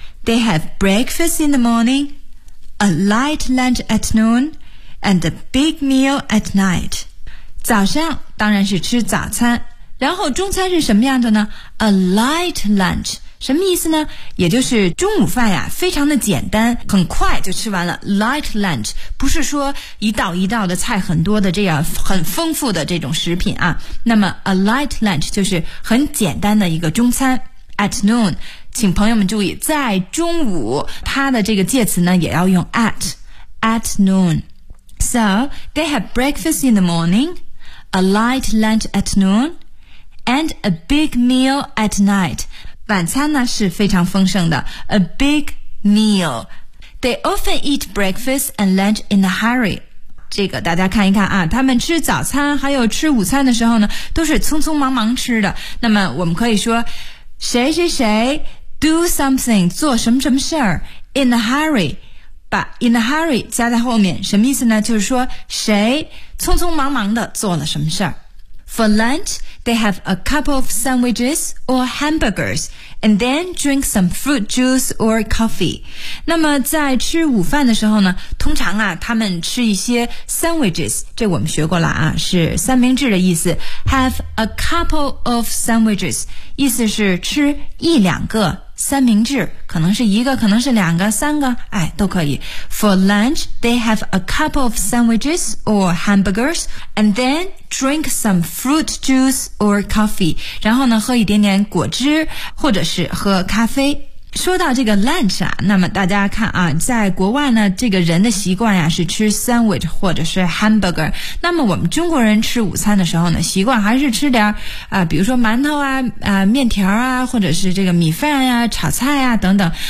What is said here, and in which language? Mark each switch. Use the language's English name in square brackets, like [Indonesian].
[English] They have breakfast in the morning, a light lunch at noon, and a big meal at night. [Chinese] 早上当然是吃早餐，然后中餐是什么样的呢？ [English] A light lunch. [Chinese] 什么意思呢？也就是中午饭呀，非常的简单，很快就吃完了。 [English] Light lunch. [Chinese] 不是说一道一道的菜很多的这样很丰富的这种食品啊。那么 a light lunch 就是很简单的一个中餐。 [English] At noon. [Chinese] 请朋友们注意，在中午它的这个介词呢也要用 at. [English] At noon. So, they have breakfast in the morning, a light lunch at noon,And a big meal at night. [Chinese] 晚餐呢是非常丰盛的。 [English] A big meal. They often eat breakfast and lunch in a hurry. [Chinese] 这个大家看一看啊，他们吃早餐还有吃午餐的时候呢，都是匆匆忙忙吃的。那么我们可以说，谁谁谁 [English] do something, [Chinese] 做什么什么事儿 in a hurry. 把 in a hurry 加在后面，什么意思呢？就是说谁匆匆忙忙的做了什么事儿。 [English] For lunch, they have a couple of sandwiches or hamburgers, and then drink some fruit juice or coffee. [Chinese] 那么在吃午饭的时候呢，通常啊，他们吃一些 sandwiches, 这我们学过了啊，是三明治的意思。 [English] Have a couple of sandwiches, [Chinese] 意思是吃一两个三明治，可能是一个，可能是两个，三个，哎，都可以。 [English] For lunch, they have a couple of sandwiches or hamburgers, and then drink some fruit juice or coffee. [Chinese] 然后呢，喝一点点果汁，或者是喝咖啡。说到这个 lunch 啊，那么大家看啊，在国外呢，这个人的习惯呀是吃 sandwich 或者是 hamburger。那么我们中国人吃午餐的时候呢，习惯还是吃点比如说馒头啊、面条啊，或者是这个米饭呀、炒菜呀等等。